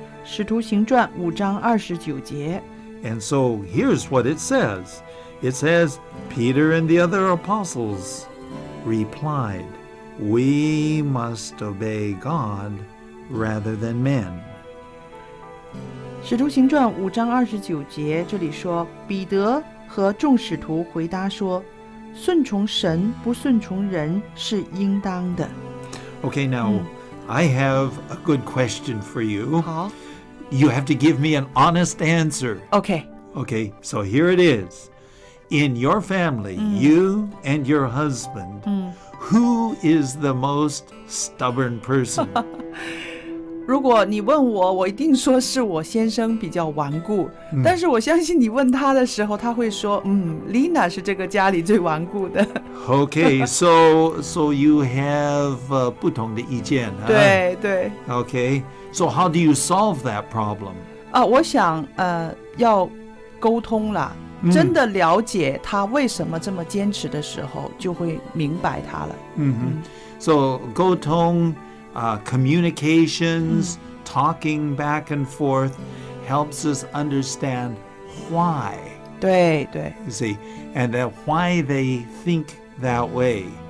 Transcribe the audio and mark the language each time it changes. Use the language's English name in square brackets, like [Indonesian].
[Chinese] 使徒行传5章29节。 [English] And so here's what it says. It says, Peter and the other apostles replied, "We must obey God rather than men." [Chinese] 使徒行传5章29节，这里说，彼得和众使徒回答说，顺从神不顺从人是应当的。 [English] Okay, now I have a good question for you. [Chinese] 好 [English] You have to give me an honest answer. ，OK， Okay, so here it is. In your family, you and your husband, who is the most stubborn person? [Chinese] 如果你问我，我一定说是我先生比较顽固。但是我相信你问他的时候，他会说，Lina 是这个家里最顽固的。 [English] Okay, so you have [Chinese] 不同的意见，对对。 [English] Okay, so how do you solve that problem? [Chinese] 我想要沟通啦，真的了解他为什么这么坚持的时候，就会明白他了。 [English] So 沟通communications, talking back and forth helps us understand why. [Chinese] 对对 [English] You see, and why they think that way.